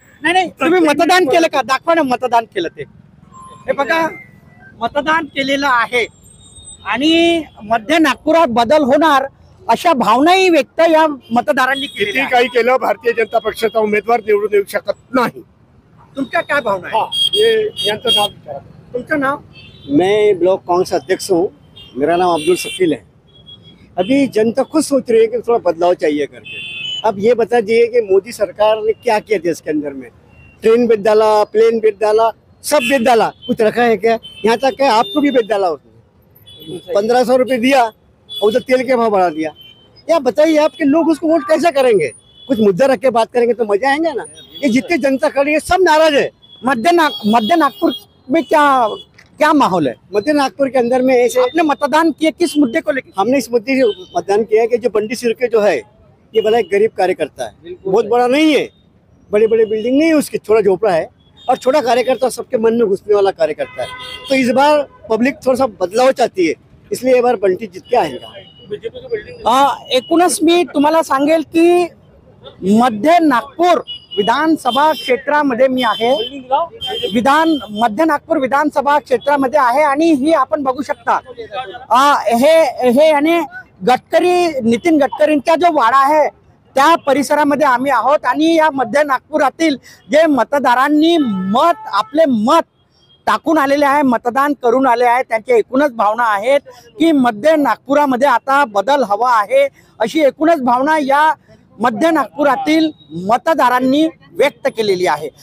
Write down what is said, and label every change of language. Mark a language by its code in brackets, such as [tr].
[mr] नाही तुम्ही मतदान केलं का? दाखवा ना मतदान केलं ते. हे बघा मतदान केलेलं आहे आणि मध्य नागपुरात बदल होणार अशा भावनाही व्यक्त या मतदारांनी केली. किती काही केलं भारतीय जनता पक्षाचा उमेदवार निवडून येऊ शकत नाही. तुमच्या काय भावना आहे? हे यांचं नाव विचारा. तुमचं नाव? [hi] मैं ब्लॉक कांग्रेस अध्यक्ष हूँ, मेरा नाम अब्दुल शकील है। अभी जनता खुद सोच रही है कि थोड़ा बदलाव चाहिए करके। अब ये बता दिए कि मोदी सरकार ने क्या किया देश के अंदर में, ट्रेन बेच डाला, प्लेन बेच डाला, सब बेच डाला, कुछ रखा है क्या? यहाँ तक क्या आपको भी बेच डाला उसने, 1500 रुपये दिया और उधर तेल के भाव बढ़ा दिया। या बताइए आपके लोग उसको वोट कैसे करेंगे? कुछ मुद्दा रख के बात करेंगे तो मजा आएंगे ना। ये जितनी जनता खड़ी है सब नाराज है। मध्य नागपुर में क्या माहौल है? मध्य नागपुर के अंदर में ऐसे आपने मतदान किया किस मुद्दे को लेकर? हमने इस मुद्दे से मतदान किया है कि जो बंटी सिरके जो है ये बड़ा एक गरीब कार्यकर्ता है, बहुत बड़ा नहीं है, बड़े बड़े बिल्डिंग नहीं है उसकी, छोटा झोपड़ा है और छोटा कार्यकर्ता सबके मन में घुसने वाला कार्यकर्ता है। तो इस बार पब्लिक थोड़ा सा बदलाव चाहती है, इसलिए ये बार बंटी जीत के आएगा। [mr] एकूणच मी तुम्हाला सांगेल की मध्य नागपूर विधानसभा क्षेत्रामध्ये मी आहे, मध्य नागपूर विधानसभा क्षेत्रामध्ये आहे आणि ही आपण बघू शकता हे याने नितीन गडकरींचा जो वाडा आहे त्या परिसरामध्ये आम्ही आहोत आणि या मध्य नागपुरातील जे मतदारांनी आपले मत टाकून आलेले आहे, मतदान करून आले आहे, त्यांच्या एकूणच भावना आहेत की मध्य नागपुरामध्ये आता बदल हवा आहे, अशी एकूणच भावना या मध्य नागपुरातील मतदारांनी व्यक्त केलेली आहे।